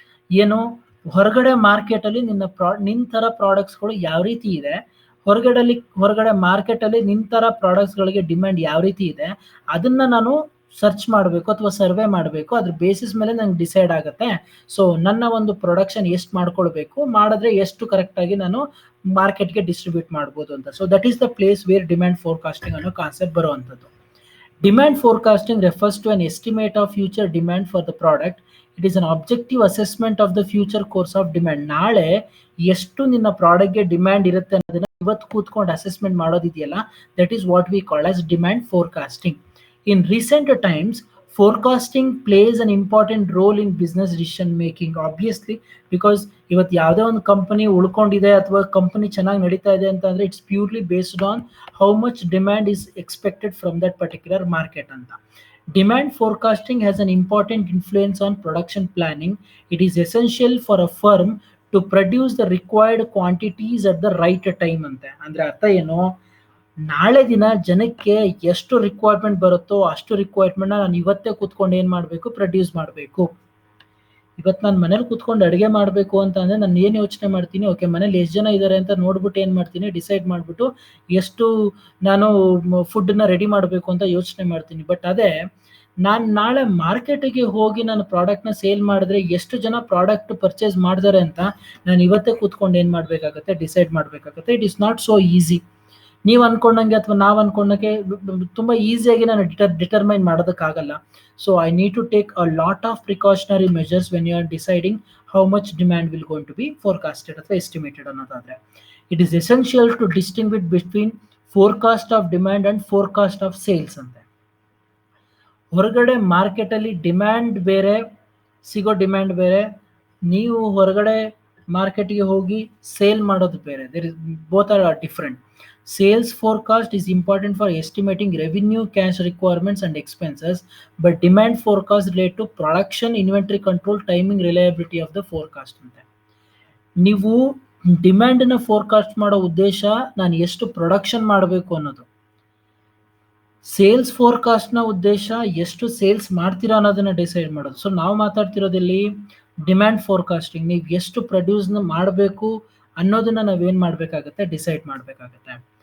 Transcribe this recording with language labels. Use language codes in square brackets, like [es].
[kn] ಏನು, ಹೊರಗಡೆ ಮಾರ್ಕೆಟ್ ಅಲ್ಲಿ ನಿನ್ ತರ ಪ್ರಾಡಕ್ಟ್ಸ್ಗಳು ಯಾವ ರೀತಿ ಇದೆ, ಹೊರಗಡೆ ಮಾರ್ಕೆಟ್ ಅಲ್ಲಿ ನಿನ್ ತರ ಪ್ರಾಡಕ್ಟ್ಸ್ ಗಳಿಗೆ ಡಿಮ್ಯಾಂಡ್ ಯಾವ ರೀತಿ ಇದೆ, ಅದನ್ನ ನಾನು ಸರ್ಚ್ ಮಾಡಬೇಕು ಅಥವಾ ಸರ್ವೆ ಮಾಡಬೇಕು. ಅದ್ರ ಬೇಸಿಸ್ ಮೇಲೆ ನಂಗೆ ಡಿಸೈಡ್ ಆಗುತ್ತೆ ಸೊ ನನ್ನ ಒಂದು ಪ್ರೊಡಕ್ಷನ್ ಎಷ್ಟು ಮಾಡ್ಕೊಳ್ಬೇಕು, ಮಾಡಿದ್ರೆ ಎಷ್ಟು ಕರೆಕ್ಟ್ ಆಗಿ ನಾನು ಮಾರ್ಕೆಟ್ಗೆ ಡಿಸ್ಟ್ರಿಬ್ಯೂಟ್ ಮಾಡ್ಬೋದು ಅಂತ. [en] so that is the place where demand forecasting [kn] ಅನ್ನೋ ಕಾನ್ಸೆಪ್ಟ್ ಬರುವಂಥದ್ದು. [en] Demand forecasting refers to an estimate of future demand for the product. It is an objective assessment of the future course of demand. [kn] ನಾಳೆ ಎಷ್ಟು ನಿನ್ನ ಪ್ರಾಡಕ್ಟ್ಗೆ demand ಇರುತ್ತೆ ಅನ್ನೋದನ್ನ ಇವತ್ತು ಕೂತ್ಕೊಂಡು assessment ಮಾಡೋದಿದೆಯಲ್ಲ, [en] That is what we call as demand forecasting. In recent times, forecasting plays an important role in business decision making. Obviously, because [kn] ಇವತ್ತು ಯಾವುದೇ ಒಂದು ಕಂಪನಿ ಉಳ್ಕೊಂಡಿದೆ ಅಥವಾ ಕಂಪನಿ ಚೆನ್ನಾಗಿ ನಡೀತಾ ಇದೆ ಅಂತಂದ್ರೆ [en] It's purely based on how much demand is expected from that particular market ಅಂತ. Demand forecasting has an important influence on production planning. It is essential for a firm to produce the required quantities at the right time ಅಂತೆ. [kn] ಅಂದ್ರೆ ಅರ್ಥ ಏನು, ನಾಳೆ ದಿನ ಜನಕ್ಕೆ ಎಷ್ಟು requirement ಬರುತ್ತೋ ಅಷ್ಟು ರಿಕ್ವೈರ್ಮೆಂಟ್ ನಾನು ಇವತ್ತೇ ಕೂತ್ಕೊಂಡು ಏನ್ ಮಾಡಬೇಕು, ಪ್ರೊಡ್ಯೂಸ್ ಮಾಡಬೇಕು. ಇವತ್ತು ನಾನು ಮನೇಲಿ ಕೂತ್ಕೊಂಡು ಅಡುಗೆ ಮಾಡಬೇಕು ಅಂತ ಅಂದ್ರೆ ನಾನು ಏನು ಯೋಚನೆ ಮಾಡ್ತೀನಿ, ಓಕೆ ಮನೇಲಿ ಎಷ್ಟು ಜನ ಇದ್ದಾರೆ ಅಂತ ನೋಡ್ಬಿಟ್ಟು ಏನು ಮಾಡ್ತೀನಿ, ಡಿಸೈಡ್ ಮಾಡಿಬಿಟ್ಟು ಎಷ್ಟು ನಾನು ಫುಡ್ನ ರೆಡಿ ಮಾಡಬೇಕು ಅಂತ ಯೋಚನೆ ಮಾಡ್ತೀನಿ. ಬಟ್ ಅದೇ ನಾನು ನಾಳೆ ಮಾರ್ಕೆಟಿಗೆ ಹೋಗಿ ನಾನು ಪ್ರಾಡಕ್ಟ್ನ ಸೇಲ್ ಮಾಡಿದ್ರೆ ಎಷ್ಟು ಜನ ಪ್ರಾಡಕ್ಟ್ ಪರ್ಚೇಸ್ ಮಾಡ್ತಾರೆ ಅಂತ ನಾನು ಇವತ್ತೇ ಕೂತ್ಕೊಂಡು ಏನು ಮಾಡಬೇಕಾಗತ್ತೆ, ಡಿಸೈಡ್ ಮಾಡಬೇಕಾಗತ್ತೆ. [en] It is not so easy. [kn] ನೀವು ಅನ್ಕೊಂಡಂಗೆ ಅಥವಾ ನಾವು ಅನ್ಕೊಂಡಂಗೆ ತುಂಬಾ ಈಸಿಯಾಗಿ ನಾನು determine ಮಾಡೋದಕ್ಕಾಗಲ್ಲ. [en] So I need to take a lot of precautionary measures when you are deciding how much demand will going to be forecasted ಅಥವಾ estimated ಅನ್ನೋದಾದ್ರೆ. It is essential to distinguish between forecast of demand and forecast of sales ಅಂತೆ. [kn] ಹೊರಗಡೆ ಮಾರ್ಕೆಟಲ್ಲಿ demand ಬೇರೆ, ಸಿಗೋ demand ಬೇರೆ, ನೀವು ಹೊರಗಡೆ ಮಾರ್ಕೆಟ್ಗೆ ಹೋಗಿ ಸೇಲ್ ಮಾಡೋದು ಬೇರೆ. [en] There is both are different. Sales forecast is important for estimating revenue, cash requirements and expenses, but demand forecast relate to production, inventory control, timing, reliability of the forecast ante. [kn] ನೀವು demand ನ forecast ಮಾಡೋ ಉದ್ದೇಶ ನಾನು ಎಷ್ಟು production ಮಾಡಬೇಕು ಅನ್ನೋದು. Sales forecast ನ ಉದ್ದೇಶ ಎಷ್ಟು ಸೇಲ್ಸ್ ಮಾಡ್ತೀರಾ ಅನ್ನೋದನ್ನ ಡಿಸೈಡ್ ಮಾಡೋದು. ಸೊ ನಾವು ಮಾತಾಡ್ತಿರೋದಲ್ಲಿ ಡಿಮ್ಯಾಂಡ್ ಫೋರ್ಕಾಸ್ಟಿಂಗ್, ನೀವು ಎಷ್ಟು ಪ್ರೊಡ್ಯೂಸ್ ಮಾಡಬೇಕು ಅನ್ನೋದನ್ನ ನಾವೇನ್ ಮಾಡ್ಬೇಕಾಗತ್ತೆ, ಡಿಸೈಡ್ ಮಾಡ್ಬೇಕಾಗತ್ತೆ.